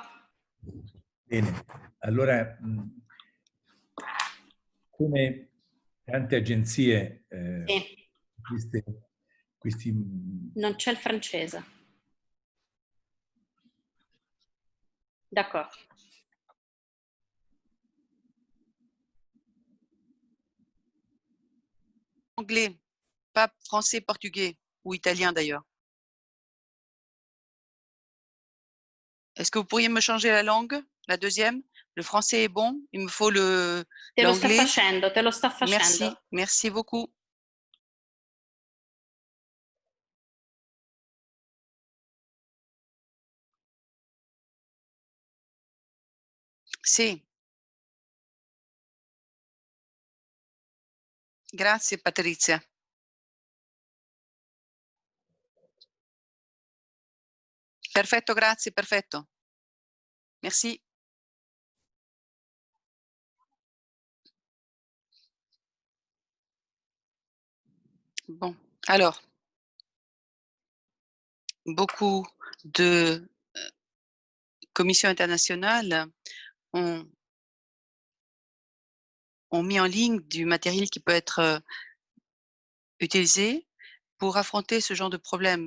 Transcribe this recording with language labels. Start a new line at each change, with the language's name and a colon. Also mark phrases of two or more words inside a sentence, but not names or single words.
Italian: Bene, allora come tante agenzie, Sì. questi... Non c'è il francese. D'accordo.
French: Anglais, pas français, portugais ou italien d'ailleurs. Est-ce que vous pourriez me changer la langue, la deuxième? Le français est bon, il me faut l'anglais.
Italian: Te lo sta facendo.
French: Merci, merci beaucoup.
Italian: Sì. Grazie Patrizia. Perfetto, grazie, perfetto.
French: Merci. Bon, alors, beaucoup de commissions internationales ont mis en ligne du matériel qui peut être utilisé pour affronter ce genre de problème.